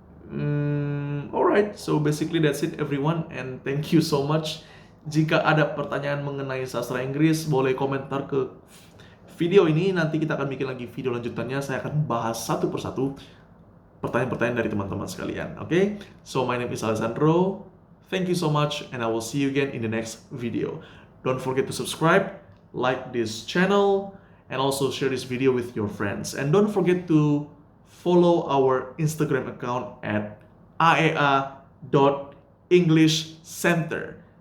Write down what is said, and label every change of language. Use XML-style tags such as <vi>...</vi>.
<en>Alright, so basically that's it everyone, and thank you so much.</en> <id>Jika ada pertanyaan mengenai sastra Inggris, boleh komentar ke video ini. Nanti kita akan bikin lagi video lanjutannya. Saya akan bahas satu persatu pertanyaan-pertanyaan dari teman-teman sekalian.</id> <en>Okay? So my name is Alessandro. Thank you so much, and I will see you again in the next video. Don't forget to subscribe, like this channel, and also share this video with your friends. And don't forget to follow our Instagram account at aea.englishcenter.</en>